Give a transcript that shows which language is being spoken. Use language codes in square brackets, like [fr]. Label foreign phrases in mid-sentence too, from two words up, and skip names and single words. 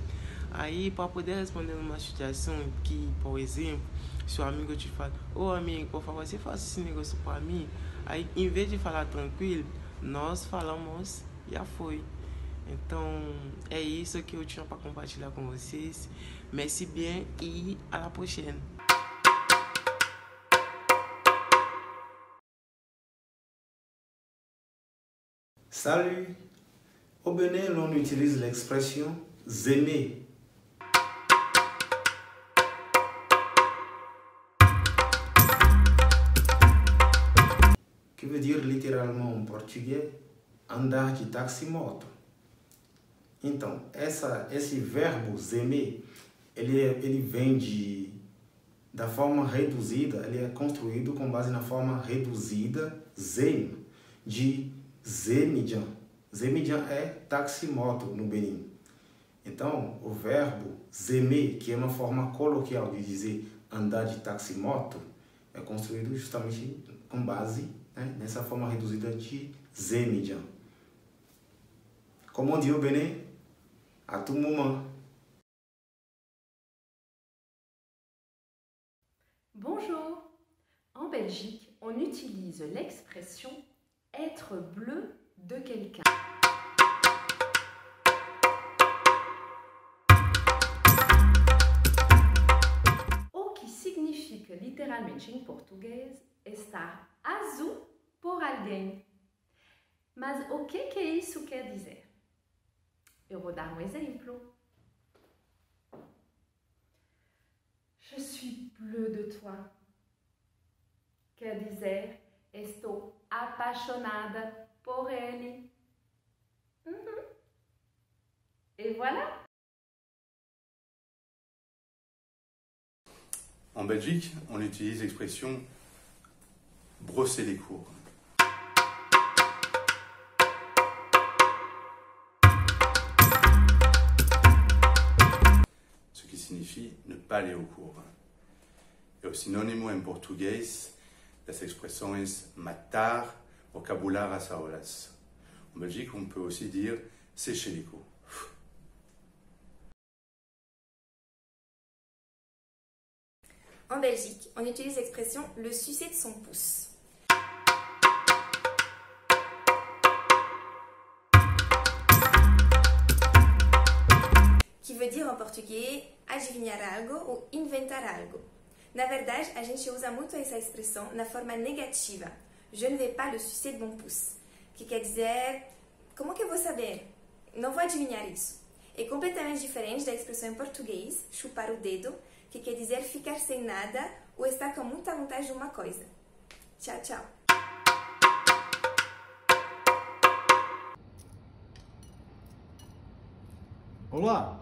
[pt] Aí, para poder responder numa situação que, por exemplo, seu amigo te fala, ô amigo, por favor, você faça esse negócio para mim. Aí, em vez de falar tranquilo, nós falamos, já foi. Então, é isso que eu tinha para compartilhar com vocês. [fr] Merci bien e à la prochaine. Salut! Au Bénin, l'on utilise l'expression zémer. Que veut dire littéralement [pt] en português andar de táxi-moto. Então, esse verbo zemer, ele vem da forma reduzida, ele é construído com base na forma reduzida zem, de Zemidjan. Zemidjan é táxi-moto no Benin. Então, o verbo zemer, que é uma forma coloquial de dizer andar de táxi-moto, é construído justamente com base nessa forma reduzida de Zemidjan. [fr] Como on dit au Bénin, à tout moment. Bonjour. En Belgique, on utilise l'expression être bleu de quelqu'un. [pt] O que significa literalmente em português estar azul por alguém. Mas o que isso quer dizer? Eu vou dar um exemplo. [fr] Je suis bleu de toi. [pt] Quer dizer, estou apaixonada por ele. [fr] Et voilà. En Belgique, on utilise l'expression brosser les cours. Ce qui signifie ne pas aller au cours. [pt] Et o sinônimo em português dessa expressão é matar ou cabular as aulas. [fr] En Belgique, on peut aussi dire sécher les cours. En Belgique, on utilise l'expression le sucer de son pouce. Que veut dire en [pt] português adivinhar algo ou inventar algo. Na verdade, a gente usa muito essa expressão na forma negativa. [fr] Je ne vais pas le sucer de mon pouce. [pt] Que quer dizer, como que eu vou saber? Não vou adivinhar isso. É completamente diferente da expressão em português, chupar o dedo, que quer dizer ficar sem nada ou estar com muita vontade de uma coisa. Tchau, tchau. Olá!